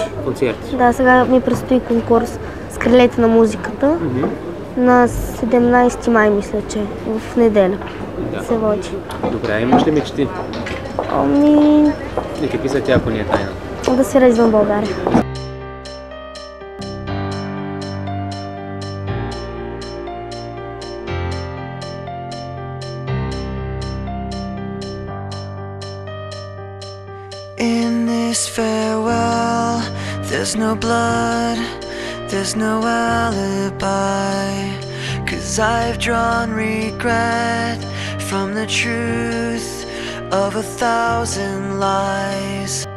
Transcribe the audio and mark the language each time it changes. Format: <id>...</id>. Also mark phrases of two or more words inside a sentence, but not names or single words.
<bg>Концерти? Да, сега ми предстои конкурс с крилете на музиката. На 17 май, мисля, че в неделя се води. Добре, имаш ли мечти? И какви са тя, ако не е тайна? Да свиря извън България.</bg> <en>In this farewell, there's no blood, there's no alibi, 'cause I've drawn regret from the truth of 1,000 lies.</en>